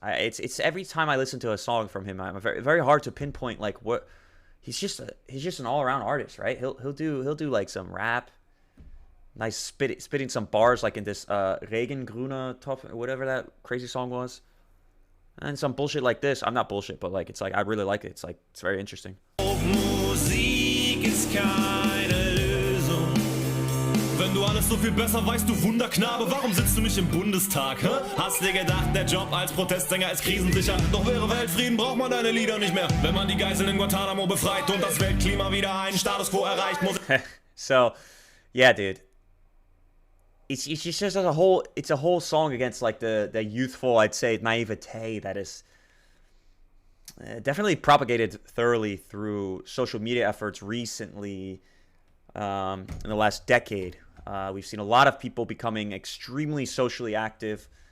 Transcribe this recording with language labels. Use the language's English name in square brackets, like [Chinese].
[English] It's every time I listen to a song from him, I'm very, very hard to pinpoint like what he's just an all around artist, right? He'll do like some rap. Nice spitting some bars like in this Regengrüne Top, whatever that crazy song was. And some bullshit like this. I'm not bullshit, but like it's like I really like it. It's like it's very interesting. [German] Musik ist keine Lösung. Wenn du alles so viel besser weißt, du Wunderknabe, warum sitzt du nicht im Bundestag? Hä? Hast dir gedacht, der Job als Protestsänger ist krisensicher? Doch wäre Weltfrieden, braucht man deine Lieder nicht mehr. Wenn man die Geiseln in Guantanamo befreit und das Weltklima wieder einen Status quo erreicht, muss... [English] So, yeah, dude. It's just a whole song against like the youthful, I'd say, naivete that is definitely propagated thoroughly through social media efforts recently in the last decade. We've seen a lot of people becoming extremely socially active,